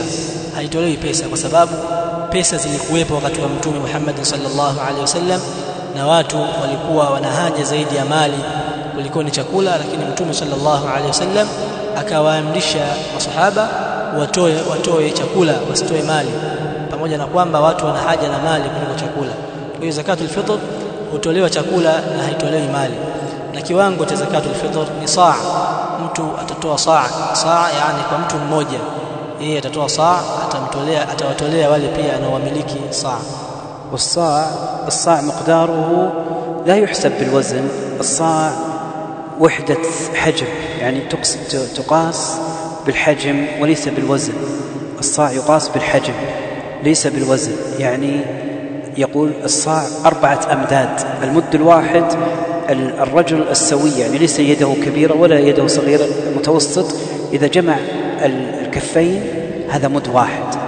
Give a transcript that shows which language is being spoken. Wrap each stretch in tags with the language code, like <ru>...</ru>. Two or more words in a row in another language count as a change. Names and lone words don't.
<sw>Haitolewi pesa kwa sababu pesa zilikuwepo wakati wa Mtume Muhammad</sw> <ar>صلى الله عليه وسلم,</ar> <sw>na watu walikuwa wana haja zaidi ya mali kuliko ni chakula, lakini Mtume</sw> <ar>صلى الله عليه وسلم</ar> <sw>akawaamrisha masahaba watoe chakula, wasitoe mali, pamoja na kwamba watu wana haja na mali kuliko chakula. Kwa hiyo</sw> <ar>زكاة الفطر</ar> <sw>hutolewa chakula na haitolewi mali. Na kiwango cha</sw> <ar>زكاة الفطر</ar> <sw>ni saa. Mtu atatoa saa, yani kwa mtu mmoja yeye atatoa saa, atawatolea wale pia anaowamiliki saa.</sw> <ar>الصاع مقداره لا يحسب بالوزن. الصاع وحدة حجم، يعني تقاس بالحجم وليس بالوزن. الصاع يقاس بالحجم ليس بالوزن. يعني يقول الصاع 4 أمداد، المد الواحد الرجل السوي، يعني ليس يده كبيرة ولا يده صغيرة، متوسط، إذا جمع الكفين هذا مد واحد.</ar>